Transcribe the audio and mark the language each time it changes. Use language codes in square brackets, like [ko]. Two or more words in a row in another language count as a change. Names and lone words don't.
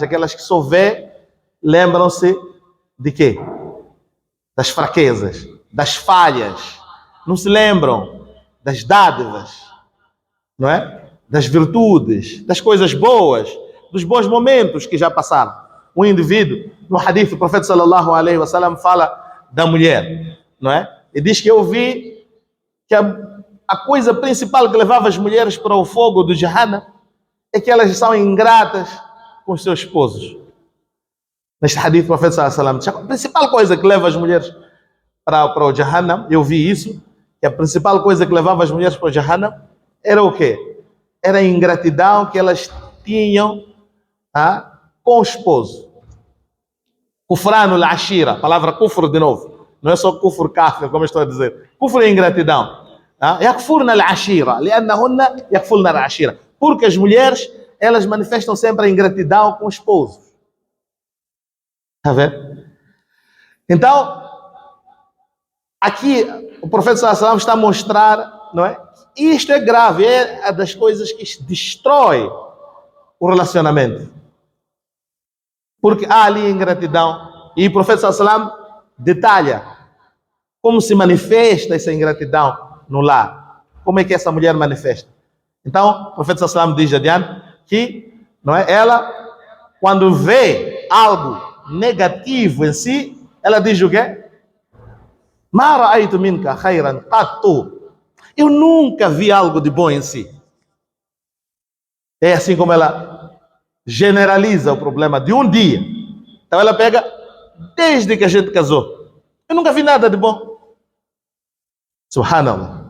[pt] Aquelas que só vê, lembram-se de quê? Das fraquezas, das falhas. Não se lembram das dádivas, não é? Das virtudes, das coisas boas, dos bons momentos que já passaram. Um indivíduo, no hadith, o profeta [ar] صلى الله عليه وسلم [pt] fala da mulher, não é? E diz que eu vi que a coisa principal que levava as mulheres para o fogo do Jahannam é que elas são ingratas com os seus esposos. Neste hadith, o profeta [ar] صلى الله عليه وسلم [pt] diz, a principal coisa que leva as mulheres para o Jahannam, eu vi isso, que a principal coisa que levava as mulheres para o Jahannam era o quê? Era a ingratidão que elas tinham com o esposo. [ar] كفران العشير, [pt] a palavra kufr de novo. Não é só [ar] كفر كافر, [pt] como eu estou a dizer. Kufr é ingratidão. [ar] يكفرن العشير، لأنهن يكفرن العشير. [pt] Porque as mulheres, elas manifestam sempre a ingratidão com o esposo. Está vendo? Então, aqui o profeta [ar] صلى الله عليه وسلم [pt] está a mostrar, não é? Isto é grave, é uma das coisas que destrói o relacionamento. Porque há ali ingratidão. E o profeta [ar] صلى الله عليه وسلم [pt] detalha como se manifesta essa ingratidão no lar. Como é que essa mulher manifesta? Então, o profeta [ar] صلى الله عليه وسلم [pt] diz adiante que, não é? Ela, quando vê algo negativo em si, ela diz o quê? [ar] ما رأيت منك خيرا قط. [pt] Eu nunca vi algo de bom em si. É assim como ela generaliza o problema de um dia. Então ela pega, desde que a gente casou, eu nunca vi nada de bom. [ar] Subhanallah.